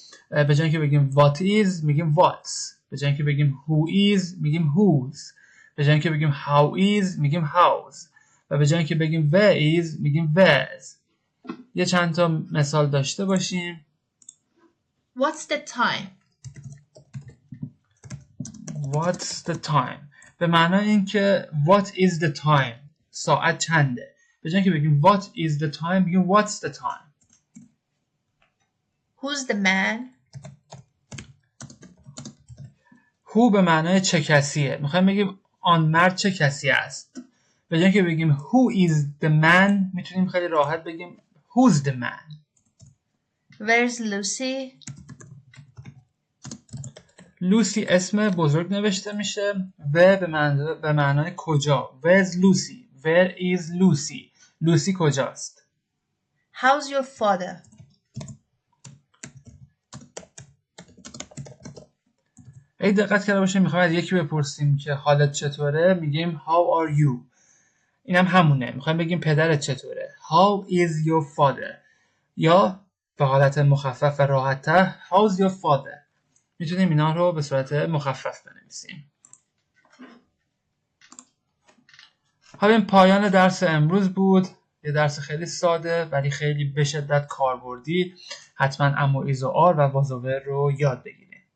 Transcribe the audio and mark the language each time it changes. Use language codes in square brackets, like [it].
[fa] به جای اینکه بگیم what is میگیم what's، به جای اینکه بگیم who is میگیم whose، به جای اینکه بگیم how is میگیم how's و به جای اینکه بگیم where is میگیم where's. یه چند تا مثال داشته باشیم. [en] What's the time? What's the time؟ [fa] به معنای این که [en] what is the time؟ [fa] ساعت چنده؟ به جای اینکه بگیم [en] what is the time بگیم what's the time. Who's the man? [fa] who به معنای چه کسیه. میخوایم بگیم آن مرد چه کسی است. به جای اینکه بگیم [en] who is the man [fa] میتونیم خیلی راحت بگیم [en] who's the man. Where's Lucy? [fa] لوسی اسم بزرگ نوشته میشه و به معنای کجا. [en] Where's Lucy؟ Where is Lucy؟ [fa] لوسی کجاست؟ [en] How's your father? [fa] ای دقت کرده باشیم میخوایم از یکی بپرسیم که حالت چطوره، میگیم [en] how are you. [fa] اینم همونه، میخوایم بگیم پدرت چطوره. [en] How is your father؟ [fa] یا به حالت مخفف و راحت‌تر [en] how's your father. [fa] میتونیم اینا رو به صورت مخفف بنویسیم. حالا این پایان درس امروز بود. یه درس خیلی ساده ولی خیلی به شدت کاربردی. حتما اما ایز و آر و وازوور رو یاد بگیرید.